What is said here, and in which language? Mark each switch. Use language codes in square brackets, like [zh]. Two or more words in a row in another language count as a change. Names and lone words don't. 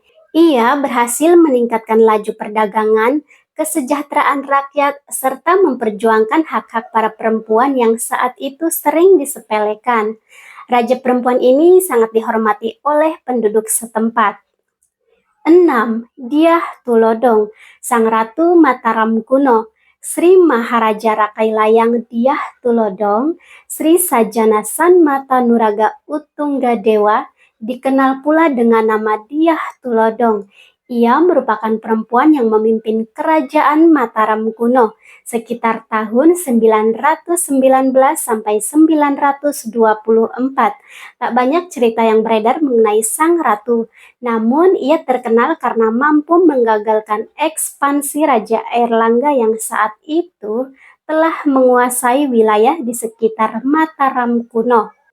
[id] Ia berhasil meningkatkan laju perdagangan, kesejahteraan rakyat, serta memperjuangkan hak-hak para perempuan yang saat itu sering disepelekan. Raja perempuan ini sangat dihormati oleh penduduk setempat. 6. Dyah Tulodong, Sang Ratu Mataram kuno. Sri Maharaja Rakai Layang Dyah Tulodong, Sri Sajana San Mata Nuraga Utungga Dewa, dikenal pula dengan nama Dyah Tulodong. Ia merupakan perempuan yang memimpin kerajaan Mataram kuno sekitar tahun 919 sampai 924. Tak banyak cerita yang beredar mengenai sang ratu, namun ia terkenal karena mampu menggagalkan ekspansi Raja Airlangga yang saat itu telah menguasai wilayah di sekitar Mataram kuno.